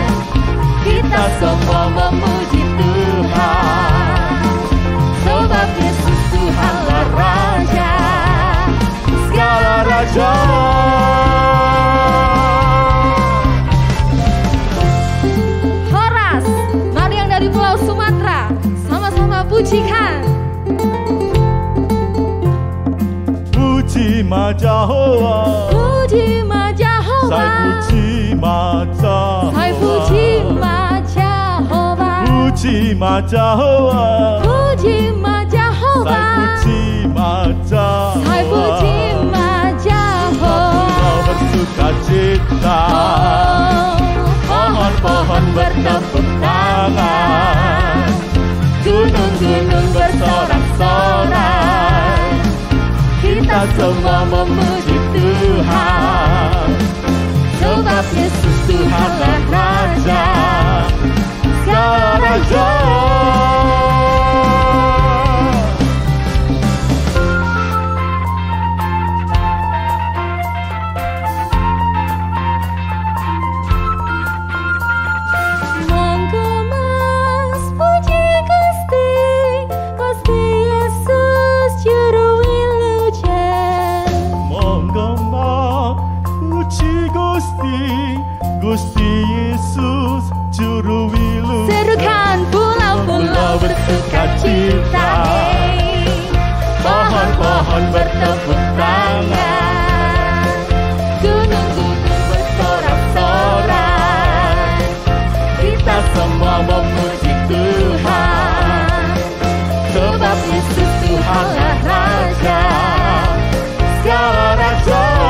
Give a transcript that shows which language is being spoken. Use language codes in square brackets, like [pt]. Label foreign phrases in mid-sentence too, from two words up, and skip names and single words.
[id] Kita semua memuji Tuhan, sebab Yesus Tuhanlah Raja, segala raja. Horas, mari yang dari Pulau Sumatera, sama-sama pujikan. [bbc] Puji Majahoa, Puji Majahoa, Sai puji Majahoa, Sai puji Majahoa, puji Majahoa, Puji Majahoa, Sai puji Majahoa, Sai puji Majahoa. [id] Pulau bersuka cita, pohon-pohon bertepuk tangan, gunung-gunung bersorak-sorak. Kita semua memuji Tuhan, sebab Yesus Tuhanlah Raja, segala raja. [jv] Monggo mas puji Gusti, Gusti Yesus juru wilujeng. Monggo mak puji Gusti, Gusti Yesus juru wilujeng. [id] Serukan pulau-pulau bersuka cita, Pohon-pohon bertepuk tangan, gunung-gunung bersorak-sorak. kita semua memuji Tuhan, sebab Yesus Tuhanlah Raja, segala raja.